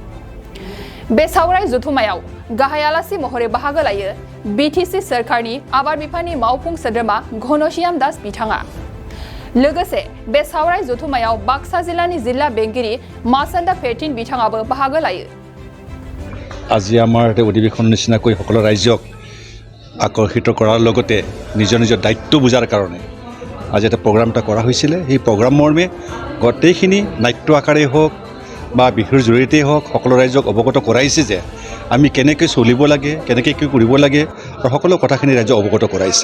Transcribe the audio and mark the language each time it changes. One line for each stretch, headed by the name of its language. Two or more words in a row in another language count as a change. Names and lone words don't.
Bodo: बे सावराय जथुमायाव गाहाय आलासि महरै बाहागो लायो बीटीसी सरकारनि आबाद बिफाननि मावफुं सोद्रोमा घनश्याम दास बिथाङा। लोगोसे बे सावराय जथुमायाव बाक्सा जिल्लानि जिल्ला बेंगिरि मासन्दा फेरटिन बिथाङाबो बाहागो लायो।
Assamese: আজি আমাৰ অধিৱেশন নিচিনাকৈ সকলো ৰাইজক আকৰ্ষিত কৰাৰ লগতে নিজৰ নিজৰ দায়িত্ব বুজাৰ কাৰণে আজি এটা প্ৰগ্ৰাম এটা কৰা হৈছিলে। সেই প্ৰগ্ৰাম মৰ্মে গোটেইখিনি নাট্য আকাৰে হওক বা বিহুৰ জৰিয়তেই হওক সকলো ৰাইজক অৱগত কৰাইছে যে আমি কেনেকৈ চলিব লাগে, কেনেকৈ কি কৰিব লাগে আৰু সকলো কথাখিনি ৰাইজক অৱগত কৰাইছে।